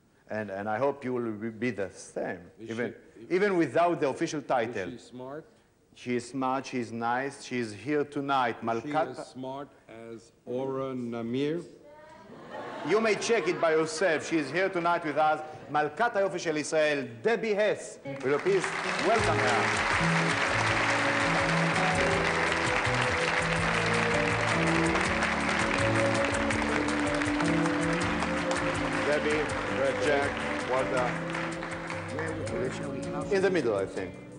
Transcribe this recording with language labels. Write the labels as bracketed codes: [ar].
[en] And I hope you will be the same, even without the official title. Is she smart? She is smart, she's nice, she's here tonight. Is she as smart as Ora Namir? You may check it by yourself. She is here tonight with us. [he] מלכת היופי של ישראל, דבי הס. [en] Will you please welcome her? Debbie, Jack, Walter. In the middle, I think.